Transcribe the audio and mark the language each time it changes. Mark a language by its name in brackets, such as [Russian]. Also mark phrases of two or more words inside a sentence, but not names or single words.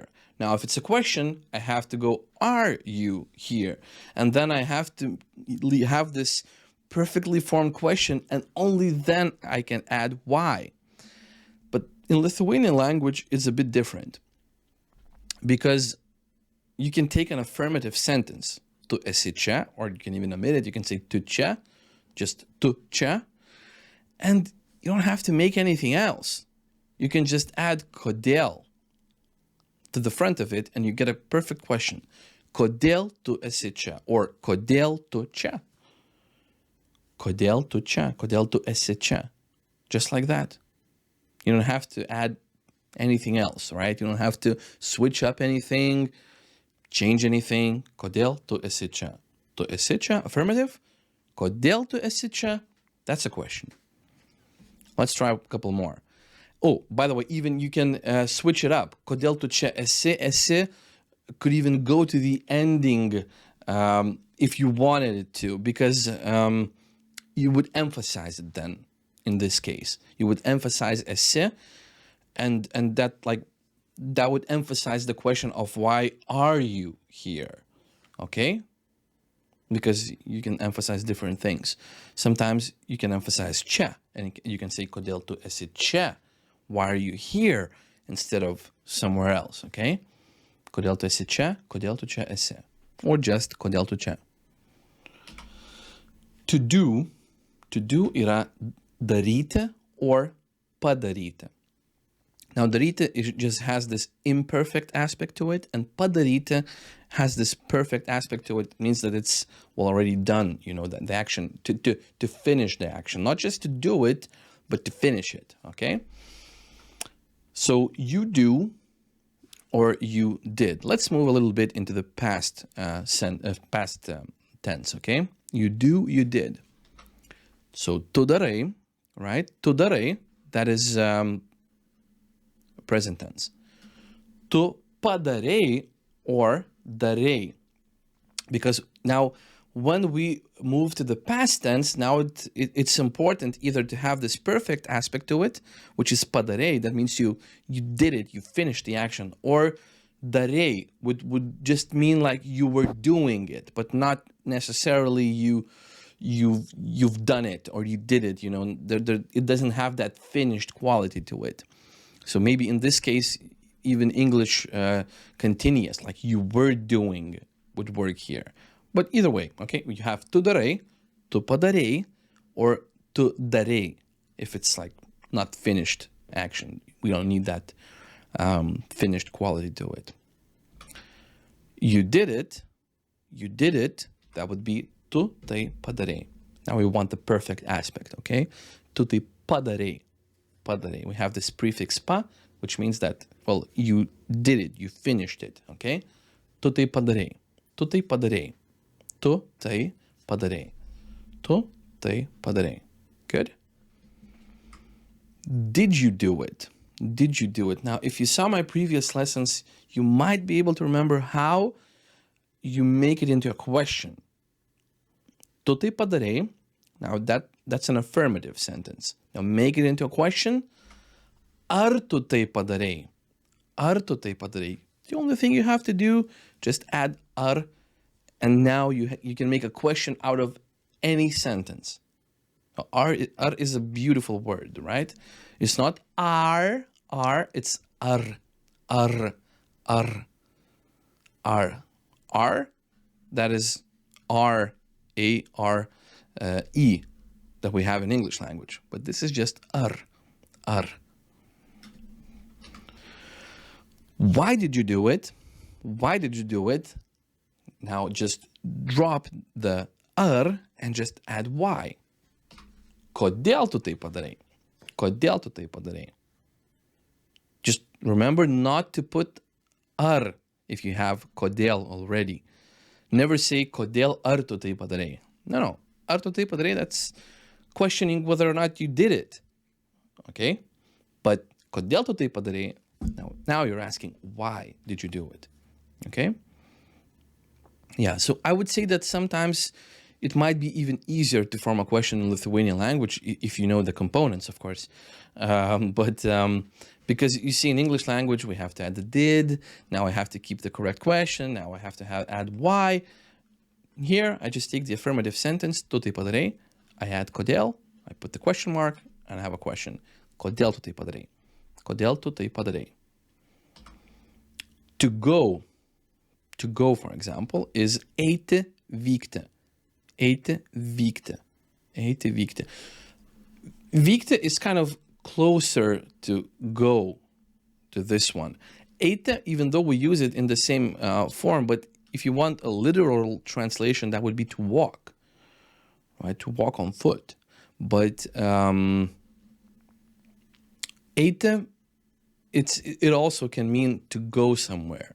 [English] Now, if it's a question, I have to go, are you here? And then I have to have this perfectly formed question, and only then I can add why. But in Lithuanian language, it's a bit different, because you can take an affirmative sentence, [Lithuanian] tu esi čia, [English] or you can even omit it, you can say [Lithuanian] tu čia, [English] just [Lithuanian] tu čia, [English] and you don't have to make anything else. You can just add kodėl to the front of it, and you get a perfect question. [Lithuanian] Kodėl tu esi čia, or kodėl tu čia? Kodėl tu čia? Kodėl tu esi čia? [English] Just like that. You don't have to add anything else, right? You don't have to switch up anything, change anything. [Lithuanian] Kodėl tu esi čia? Tu esi čia, affirmative. Kodėl tu esi čia? [English] That's a question. Let's try a couple more. Oh, by the way, even you can switch it up. [Lithuanian] Kodėl tu čia esi [English] could even go to the ending if you wanted it to, because you would emphasize it then. In this case, you would emphasize esi, and that would emphasize the question of why are you here, okay? Because you can emphasize different things. Sometimes you can emphasize čia, and you can say [Lithuanian] kodėl tu esi čia, [English] why are you here, instead of somewhere else, okay? [Lithuanian] Kodėl tu esi čia, kodėl tu čia esi, [English] or just [Lithuanian] kodėl tu čia. [English] To do [Lithuanian] yra daryti [English] or padaryti. Now, daryti just has this imperfect aspect to it, and padaryti has this perfect aspect to it. It means that it's already done, the action, to finish the action. Not just to do it, but to finish it, okay? So you do or you did. Let's move a little bit into the past tense, okay? You do, you did. So [Lithuanian] tu darai, [English] right? [Lithuanian] Tu darai, [English] that is present tense. [Lithuanian] Tu padarei or darei. [English] Because now when we move to the past tense, now it's important either to have this perfect aspect to it, which is padarei, that means you did it, you finished the action, or darei would just mean like you were doing it, but not necessarily you've done it or you did it, you know, it doesn't have that finished quality to it. So maybe in this case, even English continuous, like you were doing, would work here. But either way, okay, you have [Lithuanian] tu darai, tu padarei, [English] or [Lithuanian] tu darei, [English] if it's like not finished action. We don't need that finished quality to it. You did it, that would be [Lithuanian] tu tai padarei. [English] Now we want the perfect aspect, okay? [Lithuanian] Tu tai padarei, padarei. [English] We have this prefix pa, which means that, well, you did it, you finished it, okay? [Lithuanian] Tu tai padarei, tu tai padarei, tu tai padarei, tu tai padarei. [English] Good? Did you do it? Did you do it? Now, if you saw my previous lessons, you might be able to remember how you make it into a question. [Lithuanian] Tu tai padarei, [English] now that's an affirmative sentence. Now make it into a question. [Lithuanian] Ar tu tai padarei? Ar tu tai padarei? [English] The only thing you have to do, just add ar, and now you can make a question out of any sentence. Now, ar is a beautiful word, right? It's not ar, it's ar, ar, ar, ar. R, that is R-A-R-E that we have in English language. But this is just ar, ar. Why did you do it? Why did you do it? Now just drop the ar and just add why. [Lithuanian] Kodėl tu tai padarei? Kodėl tu tai padarei? [English] Just remember not to put ar if you have kodėl already. Never say [Lithuanian] kodėl ar tu tai padarei. [English] No. [Lithuanian] Ar tu tai padarei, [English] that's questioning whether or not you did it. Okay? But [Lithuanian] kodėl tu tai padarei, [English] now you're asking why did you do it. Okay? Yeah, so I would say that sometimes it might be even easier to form a question in Lithuanian language if you know the components, of course. Because you see in English language, we have to add the did. Now I have to keep the correct question. Now I have to add why. Here, I just take the affirmative sentence, [Lithuanian] tu tai padarei. [English] I add kodėl. I put the question mark and I have a question. [Lithuanian] Kodėl tu tai padarei? Kodėl tu tai padarei? [English] To go, for example, is [Lithuanian] eiti vykti. Eiti vykti. Eiti vykti. [English] Vykti is kind of closer to go to this one. Eiti, even though we use it in the same form, but if you want a literal translation, that would be to walk, right? To walk on foot. But eiti, it also can mean to go somewhere.